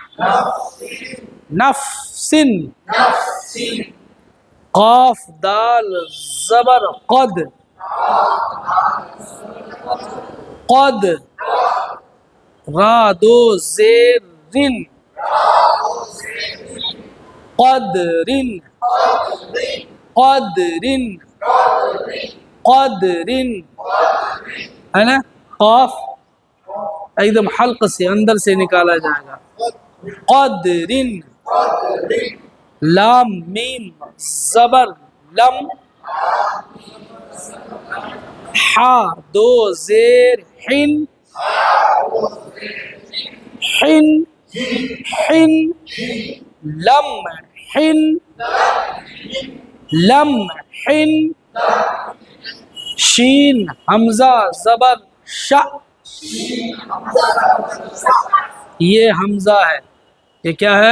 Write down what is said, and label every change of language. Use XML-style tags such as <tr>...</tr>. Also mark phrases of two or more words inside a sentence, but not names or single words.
<ur>نف سن، قاف دال زبر قد، قد، را دو زیر رن، قدرن، قدرن، قدرن، ہے نا؟ قاف ایک دم حلق سے اندر سے نکالا جائے گا، قدرن، لام میم زبر لم، حا دو زیر حن، حن، حن، لم حن، لم حن، شین حمزہ زبر شا، یہ حمزہ ہے، یہ کیا ہے؟</ur>